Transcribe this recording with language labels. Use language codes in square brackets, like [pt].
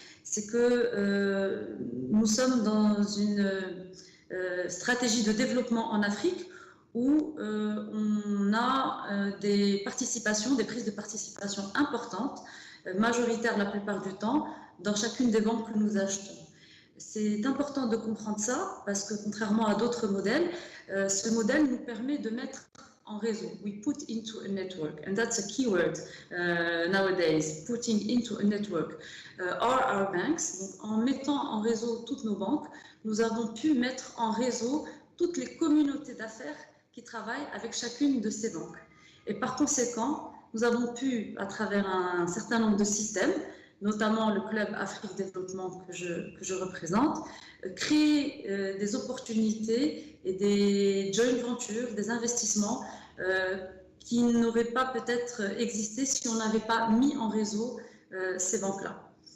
[fr] C'est que nous sommes dans une stratégie de développement en Afrique où on a des participations, des prises de participation importantes, majoritaires la plupart du temps, dans chacune des banques que nous achetons. C'est important de comprendre ça parce que contrairement à d'autres modèles, ce modèle nous permet de mettre en réseau. [en] We put into a network, and that's a keyword nowadays, putting into a network are our banks. [fr] Donc, en mettant en réseau toutes nos banques, nous avons pu mettre en réseau toutes les communautés d'affaires qui travaillent avec chacune de ces banques. Et par conséquent, nous avons pu, à travers un certain nombre de systèmes, notamment le Club Afrique Développement que je représente, créer des opportunités et des joint ventures, des investissements qui n'auraient pas peut-être existé si on n'avait pas mis en réseau ces banques-là.